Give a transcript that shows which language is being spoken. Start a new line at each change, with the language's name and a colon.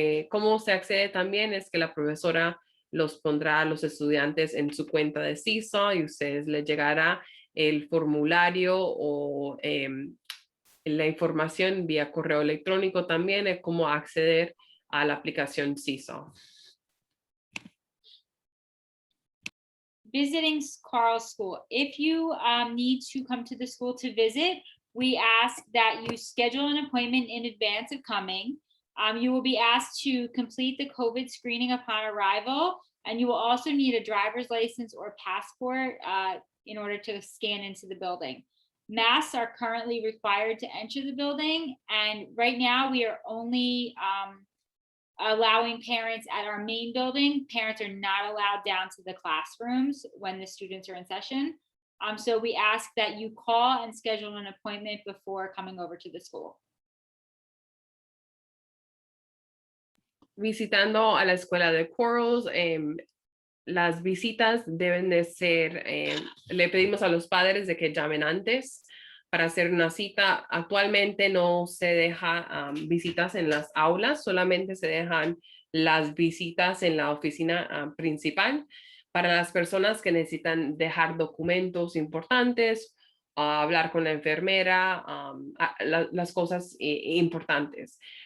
Spanish: Cómo se accede también es que la profesora los pondrá a los estudiantes en su cuenta de Seesaw y ustedes les llegará el formulario o la información vía correo electrónico también de cómo acceder a la aplicación Seesaw.
English: Visiting Quarles School. If you need to come to the school to visit, we ask that you schedule an appointment in advance of coming. You will be asked to complete the COVID screening upon arrival, and you will also need a driver's license or passport in order to scan into the building. Masks are currently required to enter the building, and right now we are only allowing parents at our main building. Parents are not allowed down to the classrooms when the students are in session. So we ask that you call and schedule an appointment before coming over to the school.
Spanish: Visitando a la escuela de Quarles, las visitas deben de ser, le pedimos a los padres de que llamen antes para hacer una cita. Actualmente no se deja visitas en las aulas, solamente se dejan las visitas en la oficina principal para las personas que necesitan dejar documentos importantes, hablar con la enfermera, las cosas importantes.